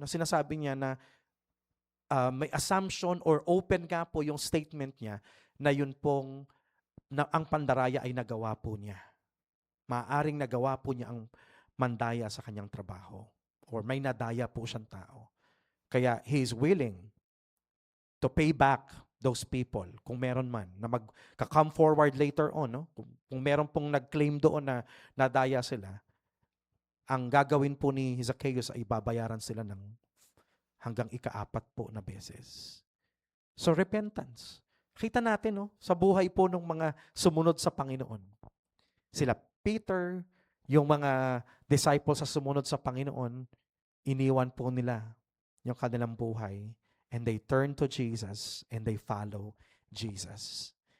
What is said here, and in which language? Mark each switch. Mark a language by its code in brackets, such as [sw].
[tl] Na sinasabi niya na may assumption or open nga po yung statement niya na yun pong na ang pandaraya ay nagawa po niya. Maaring nagawa po niya ang mandaya sa kanyang trabaho. Or may nadaya po siyang tao. [en] Kaya he is willing to pay back those people, [tl] kung meron man, [en] na mag-come forward later on, no? [tl] Kung meron pong nag-claim doon na nadaya sila, ang gagawin po ni Zacchaeus ay babayaran sila ng hanggang ika-4 po na beses. [en] So repentance. [tl] Kita natin, no, sa buhay po ng mga sumunod sa Panginoon. Sila Peter, yung mga disciples sa sumunod sa Panginoon, iniwan po nila yung kanilang buhay. [en] And they turn to Jesus and they follow Jesus.